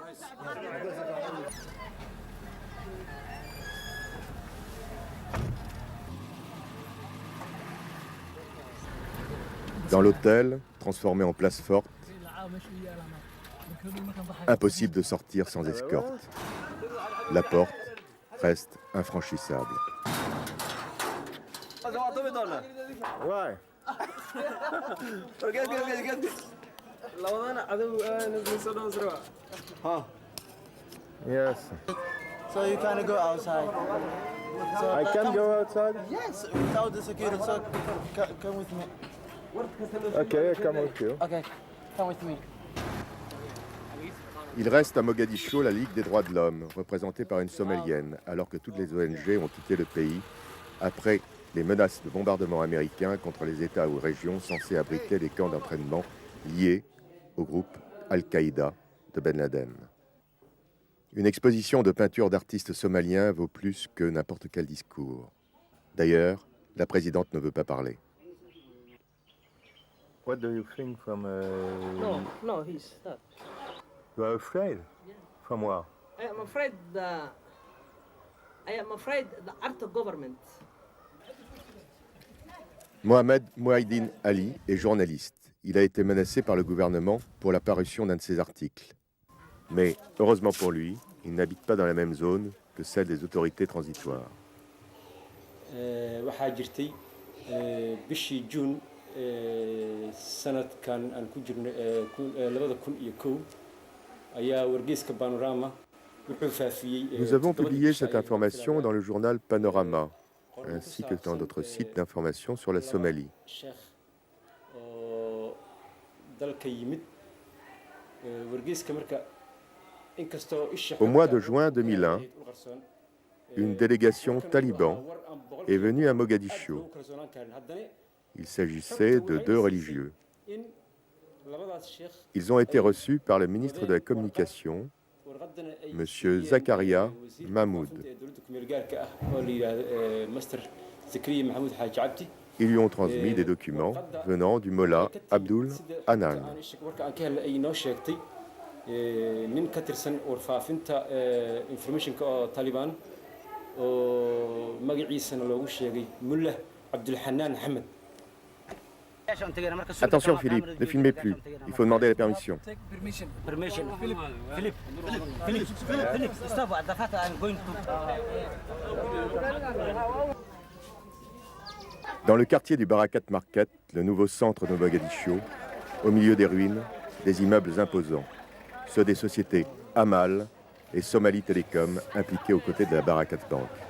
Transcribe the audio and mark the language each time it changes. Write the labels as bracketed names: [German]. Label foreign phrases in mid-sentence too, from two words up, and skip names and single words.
[French] Dans l'hôtel, transformé en place forte, impossible de sortir sans escorte. La porte reste infranchissable. Ouais. [English] Yes. So you can go outside. So I can go outside? Yes, without the security. So come with me. Okay, come with you. Okay, come with me. [French] Il reste à Mogadiscio la Ligue des droits de l'homme, représentée par une Somalienne, alors que toutes les ONG ont quitté le pays après les menaces de bombardement américains contre les États ou régions censés abriter des camps d'entraînement liés au groupe Al-Qaïda de Ben Laden. Une exposition de peintures d'artistes somaliens vaut plus que n'importe quel discours. D'ailleurs, la présidente ne veut pas parler. [English] What do you think from No, he's not. You are afraid? Yeah. From what? I am afraid the art of government. [French] Mohamed Mouaïdine Ali est journaliste. Il a été menacé par le gouvernement pour la parution d'un de ses articles. Mais, heureusement pour lui, il n'habite pas dans la même zone que celle des autorités transitoires. [Somali] waxaa jirtay bishii Juun sanadkan aan ku jirno 2001 ayaa wargeyska Panorama wuxuu faafiyey. [French] Nous avons publié cette information dans le journal Panorama, ainsi que dans d'autres sites d'information sur la Somalie. [Somali] Cheikh oo dalka yimid wargeyska marka inkastoo isha [French] Au mois de juin 2001, une délégation taliban est venue à Mogadiscio. Il s'agissait de deux religieux. Ils ont été reçus par le ministre de la Communication, M. Zakaria Mahmoud. Ils lui ont transmis des documents venant du mollah Abdul Hanan. [Somali] nin ka tirsan warfaafinta informationka oo Taliban oo magaciisana loogu sheegay Mullah Abdul Hanan Ahmed. [French] Attention Philippe, ne filmez plus. Il faut demander la permission. Permission. [English] Philip, stop at the fact I'm going to. [French] Dans le quartier du Barakat Market, le nouveau centre de Mogadiscio, au milieu des ruines, des immeubles imposants. Ceux des sociétés Amal et Somali Telecom impliquées aux côtés de la Barakat Bank.